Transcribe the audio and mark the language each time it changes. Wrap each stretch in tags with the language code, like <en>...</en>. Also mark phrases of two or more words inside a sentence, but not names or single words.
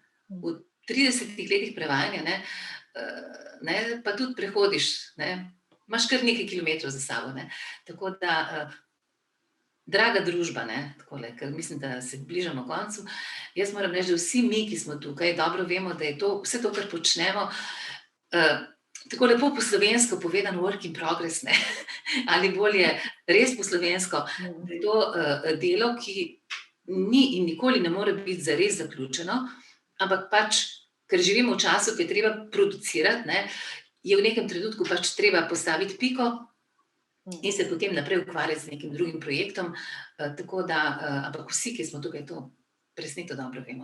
<sl>V 30 letih prevajanja, ne, pa tudi prehodiš, ne, imaš kar nekaj kilometrov za sabo, ne, tako da Draga družba, takole, ker mislim, da se bližamo koncu, jaz moram reči, da vsi mi, ki smo tukaj, dobro vemo, da je vse to, kar počnemo, tako lepo po slovensko povedano</sl> <en>work in progress,</en> <sl>ali bolje res po slovensko, da je to delo, ki ni in nikoli ne more biti zares zaključeno, ampak pač, ker živimo v času, ki je treba producirati, je v nekem trenutku pač treba postaviti piko in se potem naprej ukvarjati z nekim drugim projektom, tako da, ampak vsi, ki smo tukaj, to presneto dobro vemo.</sl>